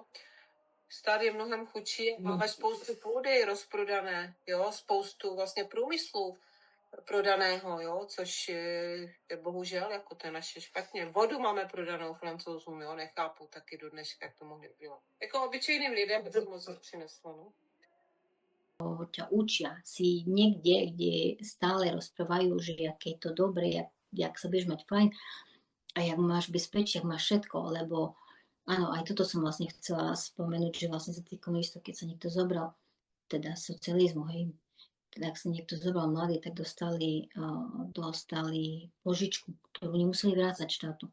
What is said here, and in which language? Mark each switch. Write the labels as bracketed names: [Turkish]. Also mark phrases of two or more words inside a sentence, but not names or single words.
[Czech] Stát je mnohem chudší, máme spoustu půdy rozprodané, jo, spoustu vlastně průmyslů. prodaného, jo, což je bohužel, jako to je naše špatně. Vodu máme prodanou Francouzům, jo, nechápu taky do dneška, jak to mohli dělat. Jako obyčejným lidem by to moc přineslo, no. [Slovak] Ťa učia si niekde, kde stále rozprávajú, že aké je to dobré, jak sa budeš mať fajn a jak máš bezpečie, jak máš všetko, lebo áno, aj toto som vlastne chcela spomenúť, že vlastne za tých komunistov, keď sa niekto zobral, teda socializmu, hej, teda ak sa niekto zobral mladý, tak dostali požičku, ktorú nemuseli vrácať štátu.